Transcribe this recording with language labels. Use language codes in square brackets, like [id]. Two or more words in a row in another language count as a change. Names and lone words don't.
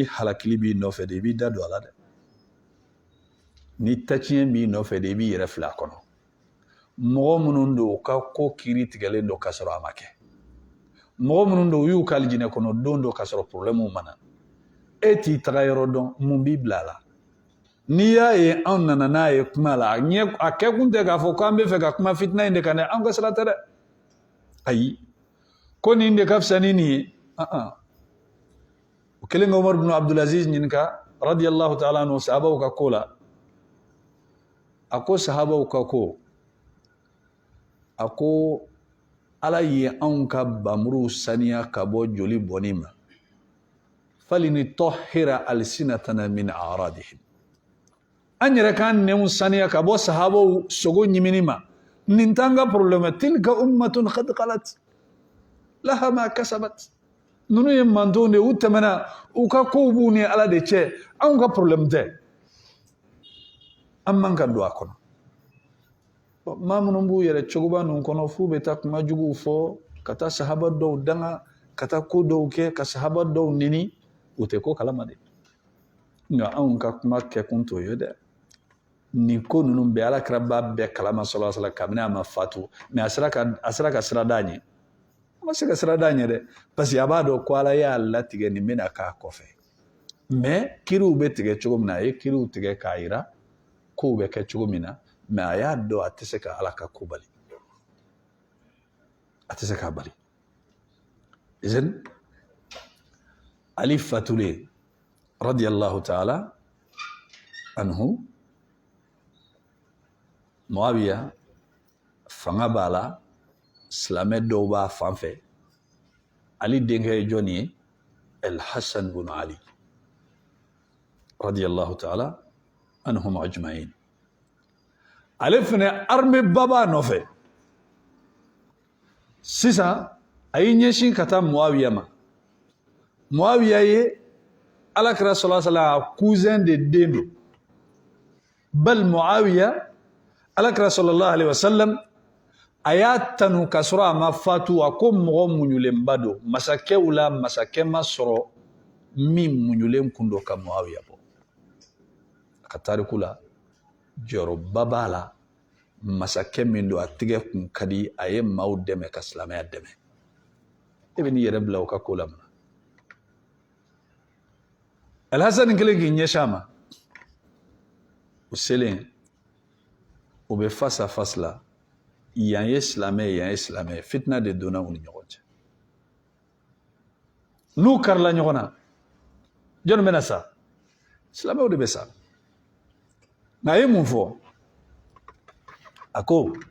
[bm] halakili b'i nɔfɛ de i b'i da don a la dɛ ni tatiɲɛ b'i nɔfɛ de i b'i yɛrɛ filɛ a kɔnɔ mɔgɔ minnu don u ka ko kiiri tigɛlen don ka sɔrɔ a ma kɛ mɔgɔ minnu don u y'u k'ali jinɛ kɔnɔ don dɔ ka sɔrɔ problème mana e t'i taga yɔrɔ dɔn mun b'i bila a la n'i y'a ye anw nana n'a ye kuma la a kɛ kun tɛ k'a fɔ k'an bɛ fɛ ka kuma fitina in de kan dɛ anw ka sira tɛ dɛ ayi ko nin de ka fisa ni nin ye o kɛlen ka Umar bin Abdulaziz ɲininka [ar] رضي الله تعالى عنه [bm] sahabaw ka ko la a ko sahabaw ka ko a ko Ala ye anw ka bamuru saniya ka bɔ joli bɔnni ma [ar] فلنطهر ألسنتنا من أعراضهم [bm] an yɛrɛ k'an nɛnw saniya ka bɔ sahabaw sogo ɲimini ma nin t'an ka problème [ar] تلك أمة قد خلت لها ما كسبت [bm] ninnu ye mantonw de u tɛmɛna u ka kow b'u ni Ala de cɛ anw ka problème tɛ an man ka don a kɔnɔ maa minnu b'u yɛrɛ cogoba ninnu kɔnɔ f'u bɛ taa kuma juguw fɔ ka taa sahaba dɔw danga ka taa ko dɔw kɛ ka sahaba dɔw neni u tɛ ko kalama de nka anw ka kuma kɛkun t'o ye dɛ nin ko ninnu bɛɛ Alakira b'a bɛɛ kalama [ar] صلى الله عليه وسلم [bm] kabini a ma fatu mais a sera ka sira d'a ɲɛ a ma se ka sira d'a ɲɛ dɛ [fr] parce que [bm] a b'a dɔn ko Ala y'a latigɛ nin bɛna k'a kɔfɛ mais kiriw bɛ tigɛ cogo min na a ye kiriw tigɛ k'a jira kow bɛ kɛ cogo min na mais a y'a dɔn a tɛ se ka Ala ka ko bali a tɛ se k'a bali izen Ali fatulen [ar] رضي الله تعالى عنه [bm] Muawiya fanga b'a la silamɛ dɔw b'a fan fɛ Ali denkɛ ye jɔn ye Al-Hasan bin Ali [ar] رضي الله تعالى عنهم أجمعين [bm] ale fɛnɛ armée ba b'a nɔfɛ sisan a y'i ɲɛsin ka taa Muawiya ma Muawiya ye Alakira [ar] صلى الله عليه وسلم [bm] cousin de den don bal Muawiya Alakira [ar] صلى الله عليه وسلم [bm] a y'a tanu ka sɔrɔ a ma fatu a ko mɔgɔ muɲulenba don masakɛw la masakɛ ma sɔrɔ min muɲulen kun don ka Muawiya bɔ a ka tariku la jɔyɔrɔba b'a la masakɛ min don a tigɛ kun ka di a ye maaw dɛmɛ ka silamɛya dɛmɛ e bɛ n'i yɛrɛ bila o ka ko la mun Al-Hasan kelen k'i ɲɛsin a ma o selen o bɛ [fr] face à face [bm] la yan ye silamɛ fitina de donna u ni ɲɔgɔn cɛ n'u karila ɲɔgɔn na jɔn bɛna sa silamɛw de bɛ sa nka a ye mun fɔ a ko